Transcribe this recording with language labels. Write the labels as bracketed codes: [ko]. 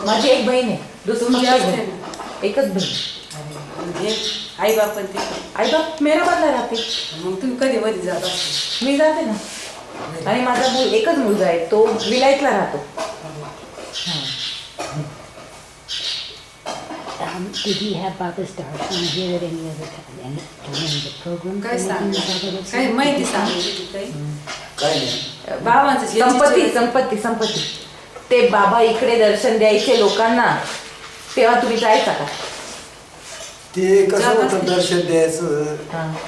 [mr] माझी एक बहीण आहे. तुमची असते ना. एकच बहीण. हे आई बापन ते. आई बाप मेरूबाईला राहते. मग तुम्ही कधी मध्ये जात असते. मी जाते ना. आणि माझा एकच मुलगा आहे, तो विलायतला राहतो. [en] Did he have Baba's darshan here at any other time? During the program? [mr] काय सांग काही माहिती सांगायची काही. काय नाही. बाबांचं संपत्ती ते बाबा इकडे दर्शन द्यायचे लोकांना, तेव्हा तुम्ही जायचा का? ते कसं होतं दर्शन द्यायचं, हा.